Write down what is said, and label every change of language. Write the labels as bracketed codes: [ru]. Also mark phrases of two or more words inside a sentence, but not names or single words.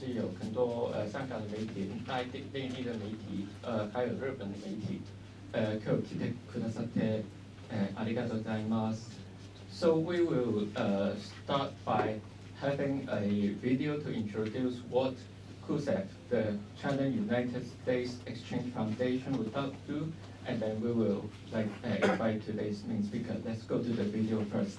[zh] 是有很多香港的媒体、内地的媒体，还有日本的媒体， [ja] 今日来てくださってありがとうございます。 [en] So we will start by having a video to introduce what CUSEF, the China United States Exchange Foundation, will do, and then we will invite today's main speaker. Let's go to the video first.